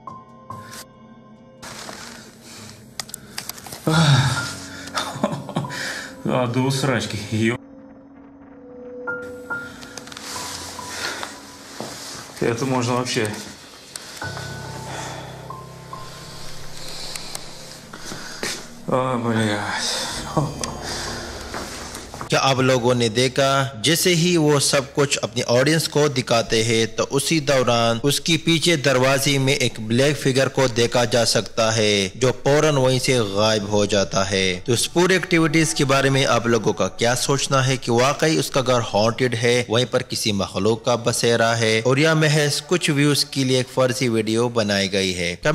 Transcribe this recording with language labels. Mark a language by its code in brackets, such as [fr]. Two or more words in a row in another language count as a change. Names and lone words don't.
[ru] А, до усрачки. Ё... Это можно вообще... О, блядь. [hi] क्या आप लोगों ने देखा, जैसे ही वो सब कुछ अपनी ऑडियंस को दिखाते हैं तो उसी दौरान उसकी पीछे दरवाजे में एक [en] black figure [hi] को देखा जा सकता है जो फौरन वहीं से गायब हो जाता है। तो इस पूरी एक्टिविटीज के बारे में आप लोगों का क्या सोचना है कि वाकई उसका घर हॉन्टेड है, वहीं पर किसी मखलूक का बसेरा है और या महज कुछ व्यूज के लिए एक फर्जी वीडियो बनाई गई है?